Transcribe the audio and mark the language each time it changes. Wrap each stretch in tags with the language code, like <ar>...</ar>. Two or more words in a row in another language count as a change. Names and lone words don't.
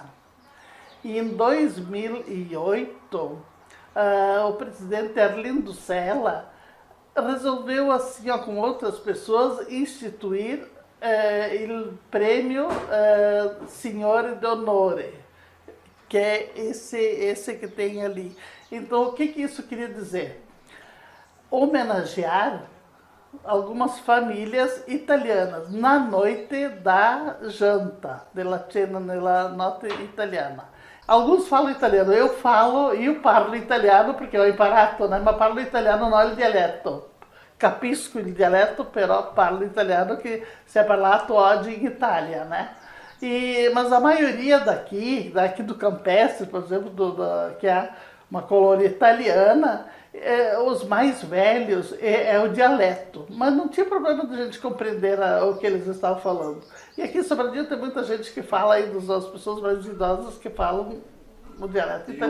<pt>E em 2008, o presidente Arlindo Sella resolveu, assim, com outras pessoas, instituir o prêmio Signore d'Onore, que é esse que tem ali. Então, o que isso queria dizer? Homenagear algumas famílias italianas na noite da janta,</pt> <it>della cena nella notte italiana.</it> <pt>Alguns falam italiano, eu</pt> <it>parlo italiano perché ho imparato,</it> <pt>né?</pt> <it>Ma parlo italiano non il dialetto. Capisco il dialetto, però parlo italiano</it> <pt>que se é</pt> <it>parlato oggi in Itália, né?</it> <pt>Mas a maioria daqui do Campestre, por exemplo, que é uma colônia italiana, os mais velhos é o dialeto, mas não tinha problema de a gente compreender o que eles estavam falando. E aqui em Sobradinho tem muita gente que fala, aí das pessoas mais idosas que falam o dialeto italiano.</pt>